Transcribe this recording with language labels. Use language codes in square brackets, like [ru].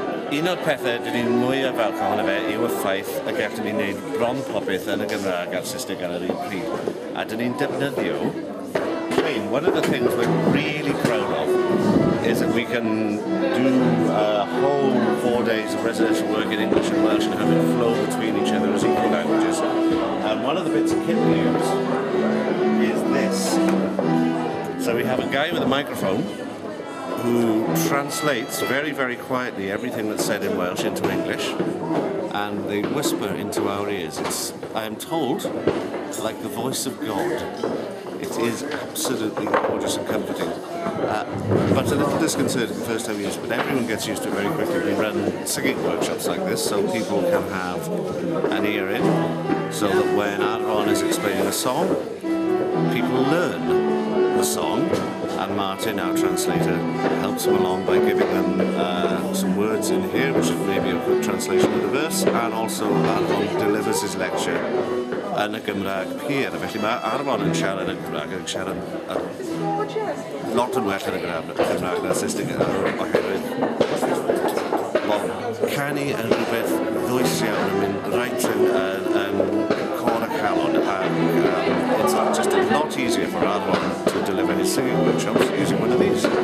[cy] Un o'r pethau dyn ni'n mwy o falch ohono fe yw y ffaith y gallwn ni wneud bron popeth yn y Gymraeg a'r Saesneg ar yr un pryd. A dyn ni'n defnyddio, [en] one of the things we're really proud of is that we can do a whole 4 days of residential work in English and Welsh and have it flow between each other as equal languages. And one of the bits of kit we use is this. So we have a guy with a microphone who translates very, very quietly everything that's said in Welsh into English, and they whisper into our ears. It's, I am told, like the voice of God. It is absolutely gorgeous and comforting. But a little disconcerting the first time we use it, but everyone gets used to it very quickly. We run singing workshops like this, so people can have an ear in, so that when Arbrawf is explaining a song, people learn the song, and Martin, our translator, helps them along by giving them some words in here, which is maybe a good translation of the verse, and also Arbrawf delivers his lecture [cy] yn y Gymraeg pur. Felly mae Arbrawf yn siarad yn y Gymraeg, yn siarad lot yn well yn y Gymraeg na'r Saesneg oherwydd canu yn rhywbeth ddwys iawn yn mynd reit yn cor y calon, [en] and it's just a lot easier for Arbrawf to deliver his singing workshops using one of these.